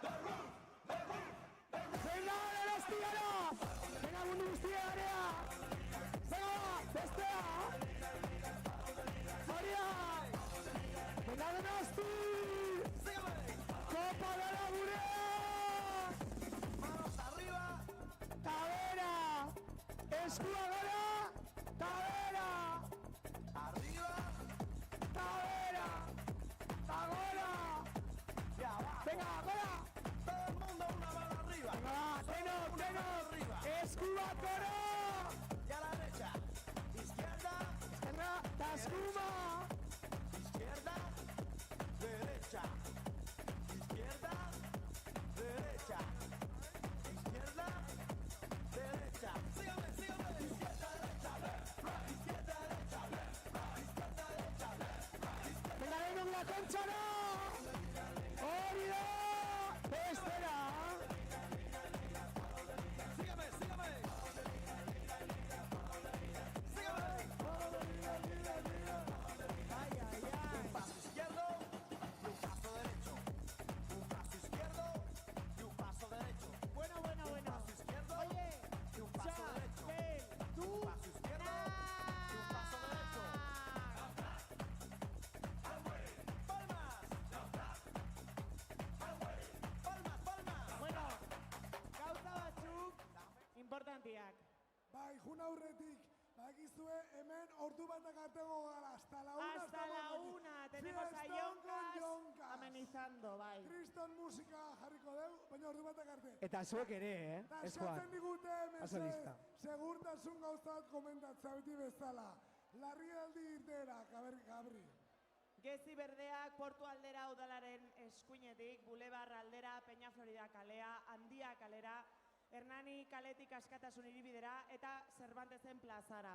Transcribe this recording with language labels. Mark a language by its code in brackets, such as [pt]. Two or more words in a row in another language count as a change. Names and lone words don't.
[eu] Venga, Donostiara! Venga, mundu guztia garea! Venga, bestea! Maria! Venga, Donosti! Kopa dara gurea! [es] Manos arriba! Tabera! [eu] Eskua gara! Tabera! [es] Arriba! Tabera! [eu] ¡Agora! ¡Venga, agora! [es] ¡Todo el mundo una mano arriba! ¡Venga, tenor! ¡Escuba, coro! Y a la derecha. Izquierda. Izquierda. ¡Tascuma! Izquierda. Derecha. Izquierda. Derecha. Izquierda. Derecha. Sígame. Izquierda, derecha, [en] left, right. [es] Izquierda, derecha, [en] left, right. [es] Izquierda, derecha, [en] left, right. [es] ¡Venga, denok la concha, no! [eu] ¡Hori da! ¡Bestera! [es] Sígame. Un paso izquierdo y un paso derecho. Un paso izquierdo y un paso derecho. Bueno. Un paso izquierdo y un paso derecho. Un paso izquierdo y un paso derecho. [eu] Bueno, gauza batzuk importantiak. Bai, jun aurretik, bakizue hemen ordu batak artego gara, [es] hasta la una tenemos a Yoncas amenizando, bai. [eu] Kriston musika jarriko deu, baina ordu batak arte. Eta zuek ere, Eskatzen digute, segurtasun gauza bat komentatzea beti bezala. Larrialdi irteera, Gabri. Gezi berdeak portu aldera udalaren eskuinetik, Bulebar aldera, Peña Florida kalea, Handia kalera, Hernani kaletik Askatasun hiribidera eta Cervantesen plazara.